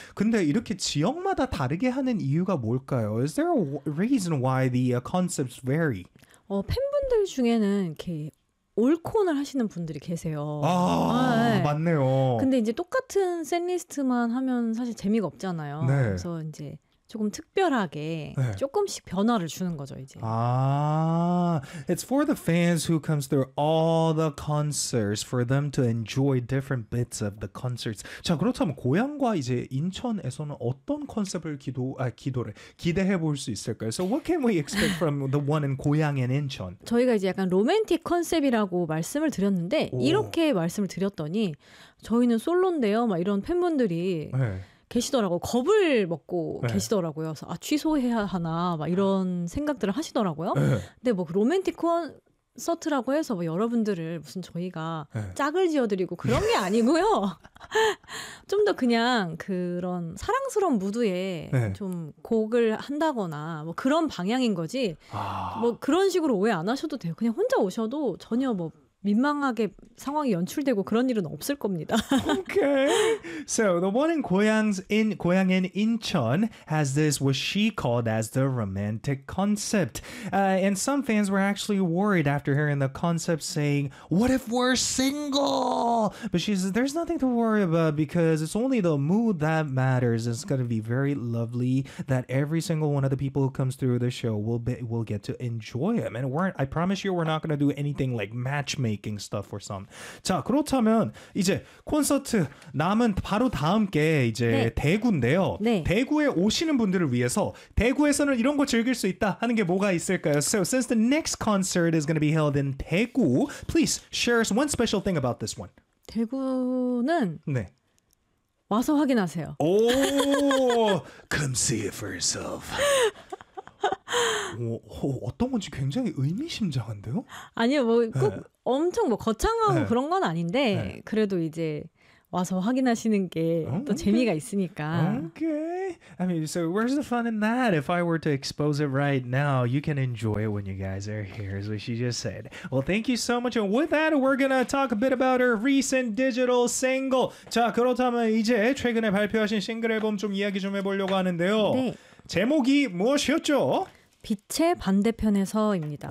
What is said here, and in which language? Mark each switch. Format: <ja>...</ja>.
<ko>근데 이렇게 지역마다 다르게 하는 이유가 뭘까요?</ko> <en>Is there a reason why the concepts vary?</en> <ko>어, 팬분들 중에는 이렇게 올콘을 하시는 분들이 계세요. 아, 네. 맞네요. 근데 이제 똑같은 샌리스트만 하면 사실 재미가 없잖아요. 네. 그래서 이제 조금 특별하게 네. 조금씩 변화를 주는 거죠, 이제.</ko> <en>아, it's for the fans who comes through all the concerts for them to enjoy different bits of the concerts.</en> <ko>자, 그렇다면 고양과 이제 인천에서는 어떤 컨셉을 기대해 볼 수 있을까요?</ko> <en>So what can we expect from the one in 고양 and 인천?</en> <ko>저희가 이제 약간 로맨틱 컨셉이라고 말씀을 드렸는데 오. 이렇게 말씀을 드렸더니 저희는 솔로인데요. 막 이런 팬분들이 네. 계시더라고 겁을 먹고 네. 계시더라고요. 그래서 아 취소해야 하나 막 이런 생각들을 하시더라고요. 네. 근데 뭐 로맨틱 콘서트라고 해서 뭐 여러분들을 무슨 저희가 네. 짝을 지어드리고 그런 게 아니고요. 좀 더 그냥 그런 사랑스러운 무드에 네. 좀 곡을 한다거나 뭐 그런 방향인 거지. 아. 뭐 그런 식으로 오해 안 하셔도 돼요. 그냥 혼자 오셔도 전혀 뭐 민망하게 상황이 연출되고 그런 일은 없을 겁니다.</ko> <en>Okay. So the one in 고양 in Incheon has this what she called as the romantic concept. And some fans were actually worried after hearing the concept saying, what if we're single? But she says, there's nothing to worry about because it's only the mood that matters. It's going to be very lovely that every single one of the people who comes through the show will get to enjoy them. And I promise you, we're not going to do anything like matchmaking. Making stuff or some.</en> <ko>자, 그렇다면 이제 콘서트 남은 바로 다음 게 이제 네. 대구인데요. 네. 대구에 오시는 분들을 위해서 대구에서는 이런 거 즐길 수 있다 하는 게 뭐가 있을까요?</ko> <en>So since the next concert is going to be held in 대구, please share us one special thing about this one.</en> <ko>대구는 네. 와서 확인하세요.</ko> <en>오! Come see it for yourself.</en> <ko>어떤 건지 굉장히 의미심장한데요? 아니요, 뭐 꼭 네. 엄청 뭐 거창하고 네. 그런 건 아닌데 네. 그래도 이제 와서 확인하시는 게 또 재미가 있으니까.</ko> <en>Okay. I mean, so where's the fun in that? If I were to expose it right now, you can enjoy it when you guys are here, is what she just said. Well, thank you so much. And with that, we're gonna talk a bit about her recent digital single.</en> <ko>자, 그렇다면 이제 최근에 발표하신 싱글 앨범 좀 이야기 좀 해보려고 하는데요. 네. 제목이 무엇이었죠? 빛의 반대편에서입니다.</ko>